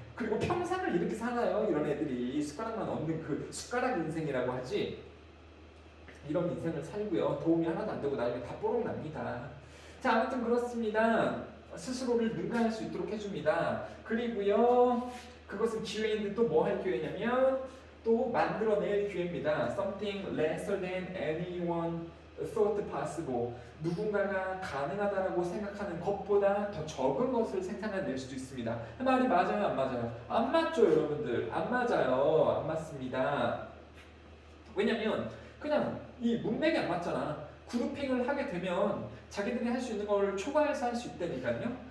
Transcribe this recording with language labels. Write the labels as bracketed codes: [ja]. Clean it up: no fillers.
[ko] 그리고 평생을 이렇게 살아요. 이런 애들이 숟가락만 얹는 그 숟가락 인생이라고 하지. 이런 인생을 살고요. 도움이 하나도 안 되고 나중에 다 뽀록 납니다. 자, 아무튼 그렇습니다. 스스로를 능가할 수 있도록 해줍니다. 그리고요, 그것은 기회인데 또 뭐 할 기회냐면 또 만들어낼 기회입니다. [en] Something lesser than anyone thought possible. [ko] 누군가가 가능하다라고 생각하는 것보다 더 적은 것을 생산해낼 수도 있습니다. 말이 맞아요, 안 맞아요? 안 맞죠, 여러분들. 안 맞아요. 안 맞습니다. 왜냐면 그냥 이 문맥이 안 맞잖아. 그룹핑을 하게 되면 자기들이 할 수 있는 걸 초과해서 할 수 있다니까요.